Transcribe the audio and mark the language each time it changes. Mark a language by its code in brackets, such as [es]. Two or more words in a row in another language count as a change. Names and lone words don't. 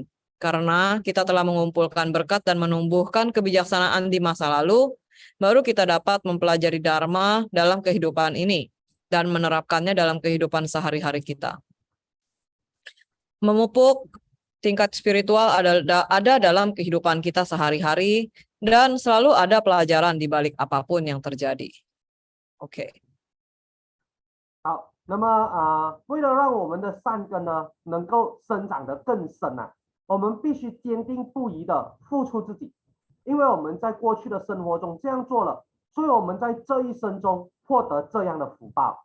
[id] Karena kita telah mengumpulkan berkat dan menumbuhkan kebijaksanaan di masa lalu, baru kita dapat mempelajari Dharma dalam kehidupan ini dan menerapkannya dalam kehidupan sehari-hari kita. Memupuk tingkat spiritual ada dalam kehidupan kita sehari-hari dan selalu ada pelajaran di balik apapun yang terjadi. Oke. [zh] 好，那么为了让我们的善根呢能够生长得更深我们必须坚定不移的付出自己，因为我们在过去的生活中这样做了，所以我们在这一生中获得这样的福报。